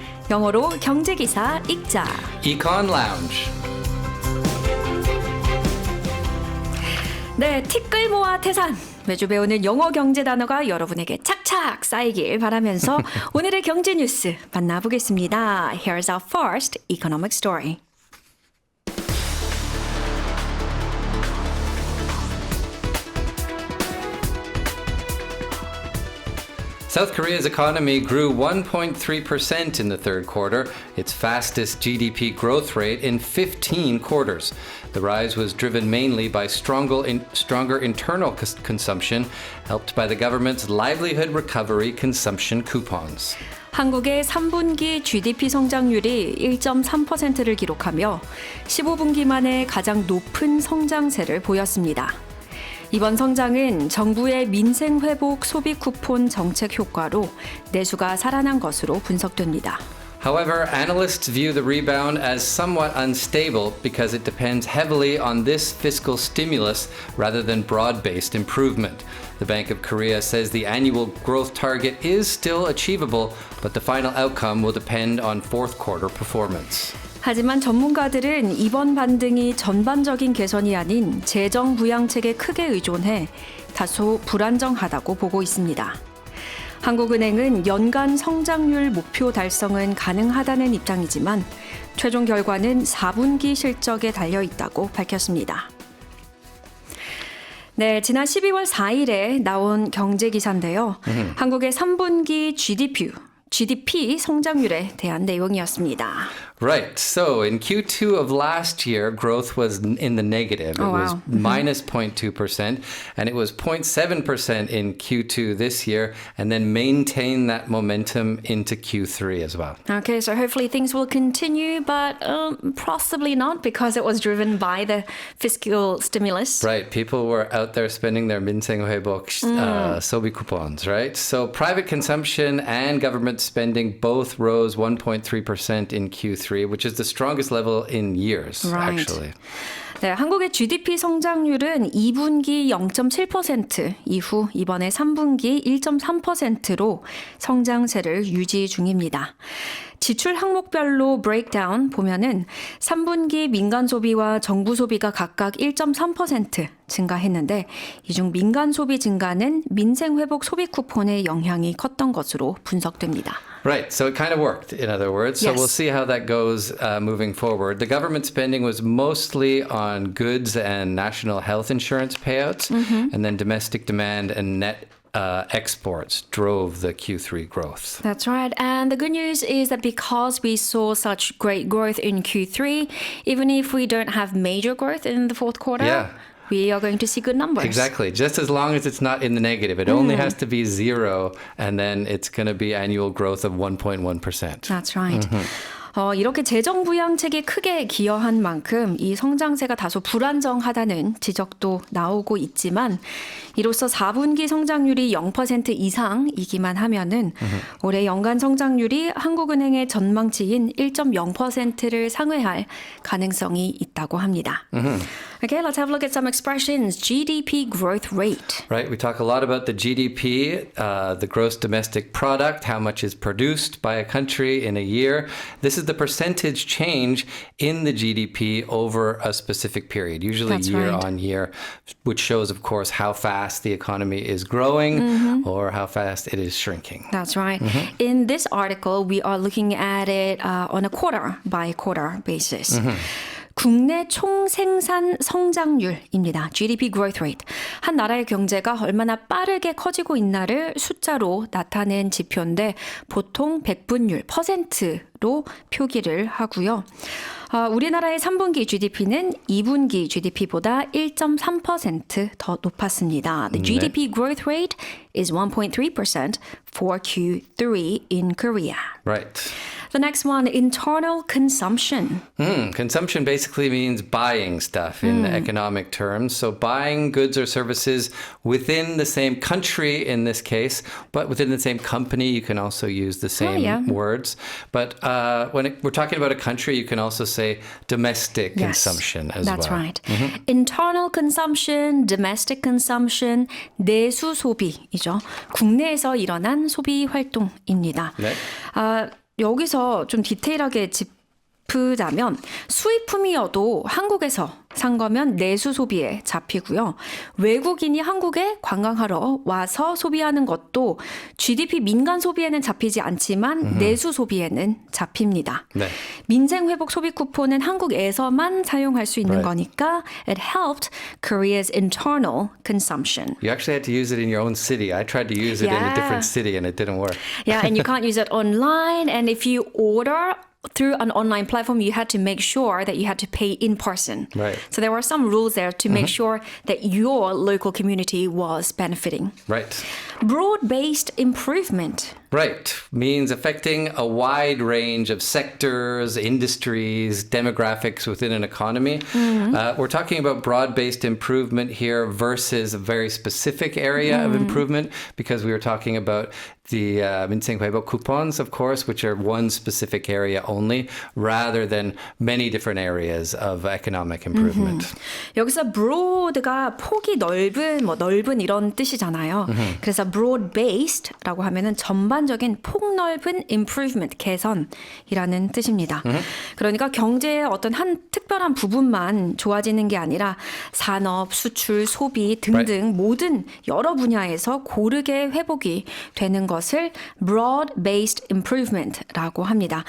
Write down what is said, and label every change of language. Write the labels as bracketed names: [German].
[Korean] 영어로 경제기사 읽자. [English] Econ Lounge. [Korean] 네, 티끌 모아 태산. 매주 배우는 영어 경제 단어가 여러분에게 착착 쌓이길 바라면서 오늘의 경제 뉴스 만나보겠습니다. [English] Here's our first economic story. South Korea's economy grew 1.3% in the third quarter, its fastest GDP growth rate in 15 quarters. The rise was driven mainly by stronger internal consumption, helped by the government's livelihood recovery consumption coupons. [Korean] 한국의 3분기 GDP 성장률이 1.3%를 기록하며 15분기 만에 가장 높은 성장세를 보였습니다. 이번 성장은 정부의 민생회복 소비 쿠폰 정책 효과로 내수가 살아난 것으로 분석됩니다. [English] However, analysts view the rebound as somewhat unstable because it depends heavily on this fiscal stimulus rather than broad-based improvement. The Bank of Korea says the annual growth target is still achievable, but the final outcome will depend on fourth quarter performance. [Korean] 하지만 전문가들은 이번 반등이 전반적인 개선이 아닌 재정 부양책에 크게 의존해 다소 불안정하다고 보고 있습니다. 한국은행은 연간 성장률 목표 달성은 가능하다는 입장이지만 최종 결과는 4분기 실적에 달려 있다고 밝혔습니다. 네, 지난 12월 4일에 나온 경제 기사인데요. 한국의 3분기 GDP 성장률에 대한 내용이었습니다. [English] Right. So in Q2 of last year, growth was in the negative. It was minus 0.2%, and it was 0.7% in Q2 this year, and then maintain that momentum into Q3 as well. Okay, so hopefully things will continue, but possibly not because it was driven by the fiscal stimulus. Right. People were out there spending their 민생회복 소비 coupons, right? So private consumption and government spending both rose 1.3% in Q3. Which is the strongest level in years, actually. [Korean] 네, 한국의 GDP 성장률은 2분기 0.7% 이후 이번에 3분기 1.3%로 성장세를 유지 중입니다. 지출 항목별로 브레이크다운 보면은 3분기 민간 소비와 정부 소비가 각각 1.3% 증가했는데 이 중 민간 소비 증가는 민생 회복 소비 쿠폰의 영향이 컸던 것으로 분석됩니다. [English] Right, so it kind of worked, in other words. So Yes. we'll see how that goes moving forward. The government spending was mostly on goods and national health insurance payouts, and then domestic demand and net exports drove the Q3 growth. That's right. And the good news is that because we saw such great growth in Q3, even if we don't have major growth in the fourth quarter, we are going to see good numbers. Exactly. Just as long as it's not in the negative. It only has to be zero, and then it's going to be annual growth of 1.1%. That's right. [Korean] 이렇게 재정 부양책이 크게 기여한 만큼 이 성장세가 다소 불안정하다는 지적도 나오고 있지만 이로써 4분기 성장률이 0% 이상이기만 하면은 올해 연간 성장률이 한국은행의 전망치인 1.0%를 상회할 가능성이 있다고 합니다. [English] Okay, let's have a look at some expressions. GDP growth rate. Right, we talk a lot about the GDP, the gross domestic product, how much is produced by a country in a year. This is the percentage change in the GDP over a specific period, usually That's year right. on year, which shows, of course, how fast the economy is growing or how fast it is shrinking. That's right. In this article, we are looking at it on a quarter by quarter basis. [Korean] 국내 총생산 성장률입니다. [English] GDP growth rate. [Korean] 한 나라의 경제가 얼마나 빠르게 커지고 있나를 숫자로 나타낸 지표인데 보통 백분율, %로 표기를 하고요. 우리나라의 3분기 GDP는 2분기 GDP보다 1.3% 더 높았습니다. [English] The GDP growth rate is 1.3% for Q3 in Korea. Right. The next one, internal consumption. Consumption basically means buying stuff in economic terms. So buying goods or services within the same country in this case, but within the same company, you can also use the same words. But we're talking about a country, you can also say domestic consumption as That's well. right. Internal consumption, domestic consumption, [Korean] 내수 소비이죠. 국내에서 일어난 소비 활동입니다. 네. 여기서 좀 디테일하게 짚자면 수입품이어도 한국에서 산 거면 내수 소비에 잡히고요. 외국인이 한국에 관광하러 와서 소비하는 것도 GDP 민간 소비에는 잡히지 않지만 내수 소비에는 잡힙니다. 네. 민생 회복 소비 쿠폰은 한국에서만 사용할 수 있는 거니까 [English] it helped Korea's internal consumption. You actually had to use it in your own city. I tried to use it in a different city and it didn't work. Yeah, and you can't use it online. And if you order through an online platform, you had to make sure that you had to pay in person. Right. So there were some rules there to make sure that your local community was benefiting. Right. Broad-based improvement. Right. Means affecting a wide range of sectors, industries, demographics within an economy. We're talking about broad-based improvement here versus a very specific area of improvement because we were talking about the 민생 회복 coupons, of course, which are one specific area only, rather than many different areas of economic improvement. [Korean] 여기서 broad가 폭이 넓은 이런 뜻이잖아요. 그래서 broad-based라고 하면은 전반적인 폭넓은 improvement, 개선이라는 뜻입니다. 그러니까 경제의 어떤 한 특별한 부분만 좋아지는 게 아니라 산업, 수출, 소비 등등 모든 여러 분야에서 고르게 회복이 되는 것을 broad-based improvement라고 합니다.